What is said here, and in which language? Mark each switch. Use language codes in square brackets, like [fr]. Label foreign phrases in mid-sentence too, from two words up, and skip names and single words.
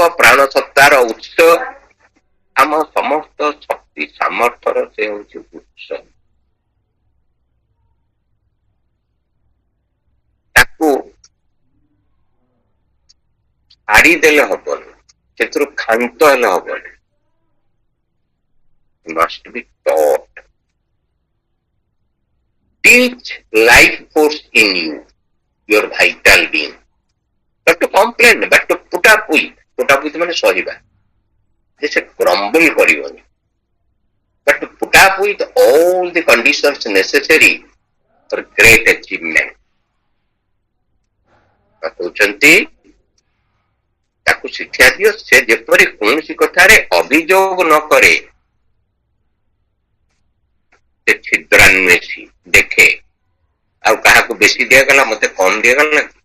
[or] ପ୍ରାଣ ସତ୍ତାର ଉତ୍ସ, ଆମ ସମସ୍ତ ଶକ୍ତି ସାମର୍ଥ୍ୟର ସେ ହଉଛି ଉତ୍ସ। ତାକୁ ଛାଡିଦେଲେ ହବନି, ସେଥିରୁ କ୍ଷାନ୍ତ ହେଲେ ହବନି। [en] Must be taught. Teach life force in you, your vital being. But to complain, but to put up with [or] ମାନେ ସହିବା, ଯେ ସେ କ୍ରମ୍ବଲ କରିବନି, [en] but to put up with all the conditions necessary for great achievement. [or] କହୁଛନ୍ତି ତାକୁ ଶିକ୍ଷା ଦିଅ, ସେ ଯେପରି କୌଣସି କଥାରେ ଅଭିଯୋଗ ନ କରେ, ସେ ଛିଦ୍ରାନ୍ୱେଷୀ ଦେଖେ, ଆଉ କାହାକୁ ବେଶୀ ଦିଆଗଲା, ମତେ କମ ଦିଆଗଲା।